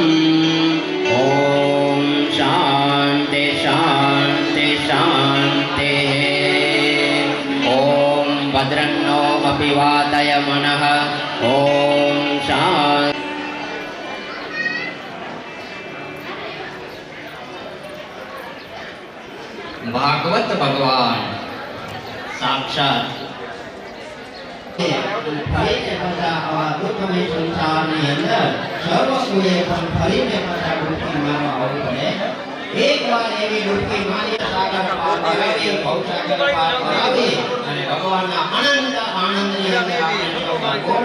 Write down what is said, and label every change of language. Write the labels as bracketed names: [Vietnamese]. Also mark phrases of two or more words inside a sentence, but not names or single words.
[Sanskrit] ॐ शान्ति शान्ति शान्तिः ॐ भद्रन्नो अपि वातय मनः ॐ शान्ति भागवत भगवान साक्षात [Gujarati] બધા આવા દુઃખ મોહમય સંસારની અંદર સર્વ કોઈએ પણ ફરીને પાછા ડૂબકી મારવા આવવું પડે. એકવાર એવી ડૂબકી મારી સાગર પાર કરાવી, ભવસાગર પાર કરાવી અને ભગવાનના અનંત આનંદની અંદર આપણે સૌ ભાગોળ